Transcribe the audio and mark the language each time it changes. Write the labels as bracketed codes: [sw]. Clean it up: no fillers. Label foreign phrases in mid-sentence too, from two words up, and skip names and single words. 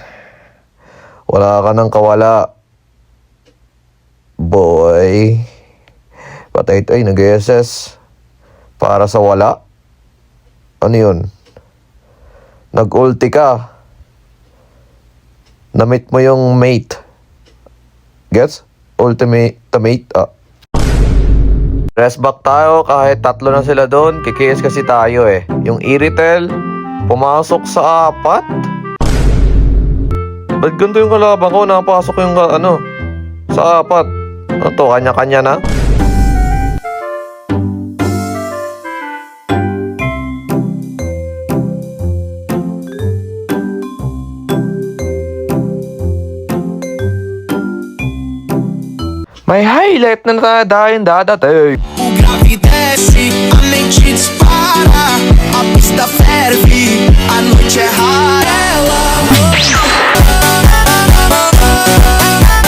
[tl] Wala ka nang kawala. Boy. Patay ito, nag-SS. Para sa wala. Ano yun? Nag-ulti ka. Na-meet mo yung mate. Gets? Ultimate. [en] Rest back [tl] tayo kahit 3 na sila doon. Kikis kasi tayo Yung Iritel, pumasok sa 4. Ba't ganito yung kalaban ko? Napasok yung sa 4. Ano to? Kanya-kanya na? May highlight na dadating. [pt] O grave desce, a mente dispara, a pista ferve, a noite é rara. Ela